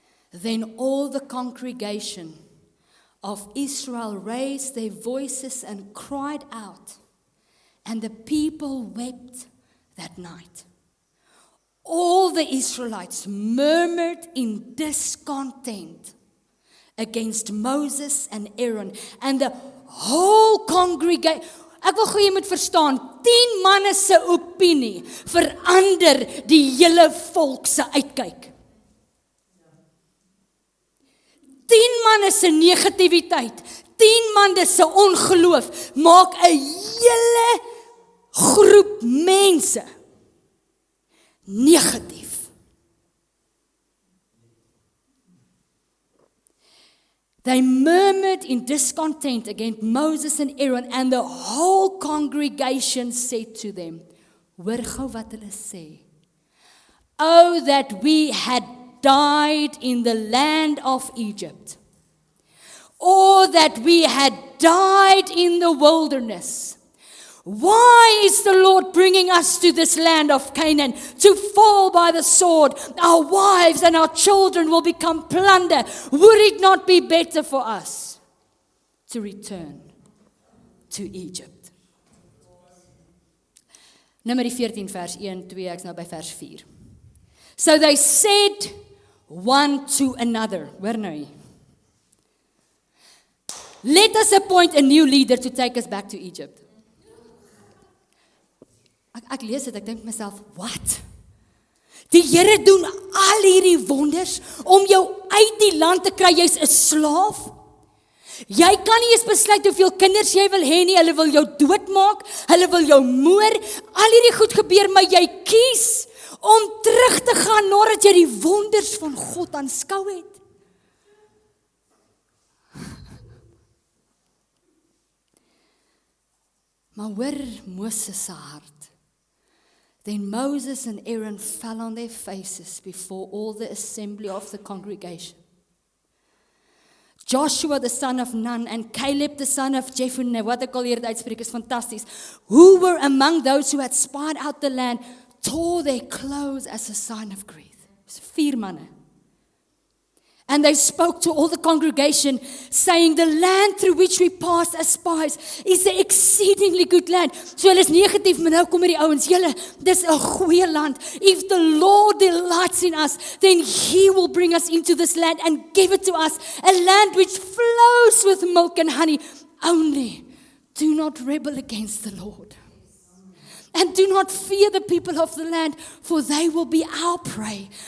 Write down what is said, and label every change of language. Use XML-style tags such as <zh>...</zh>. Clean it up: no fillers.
<en>Then all the congregation of Israel raised their voices and cried out, and the people wept that night. All the Israelites murmured in discontent against Moses and Aaron, and the whole congregation.</en> <af>Ek wil gou jy moet verstaan, 10 manne se opinie verander die hele volk se uitkyk. 10 manne se negativiteit, 10 manne se ongeloof maak 'n hele groep mense negatief.</af> <en>They murmured in discontent against Moses and Aaron, and the whole congregation said to them,</en> <af>hoor gou wat hulle sê,</af> <en>oh, that we had died in the land of Egypt, or that we had died in the wilderness. Why is the Lord bringing us to this land of Canaan to fall by the sword? Our wives and our children will become plunder. Would it not be better for us to return to Egypt?</en> <af>Numeri 14 vers 1, 2, ek's nou by vers 4.</af> <en>So they said one to another.</en> <af>Hoor nou hier.</af> <en>Let us appoint a new leader to take us back to Egypt.</en> <af>Ek lees dit, ek dink myself, what? Die Here doen al hierdie wonders om jou uit die land te kry, jy's 'n slaaf. Jy kan nie eens besluit hoeveel kinders jy wil hê nie, hulle wil jou doodmaak, hulle wil jou moor, al hierdie goed gebeur, maar jy kies om terug te gaan nadat jy die wonders van God aanskou het. Maar hoor Moses se hart.</af> <en>Then Moses and Aaron fell on their faces before all the assembly of the congregation. Joshua the son of Nun and Caleb the son of Jephunneh,</en> <af>wat ek al hier uitspreek is fantasties,</af> <en>who were among those who had spied out the land, tore their clothes as a sign of grief.</en> <af>Dis 4 manne.</af> <en>And they spoke to all the congregation, saying, the land through which we passed as spies is an exceedingly good land.</en> <af>So hulle is negatief, maar nou kom hierdie ouens, julle, dis 'n goeie land.</af> <en>If the Lord delights in us, then He will bring us into this land and give it to us, a land which flows with milk and honey. Only do not rebel against the Lord. And do not fear the people of the land, for they will be our prey.</en>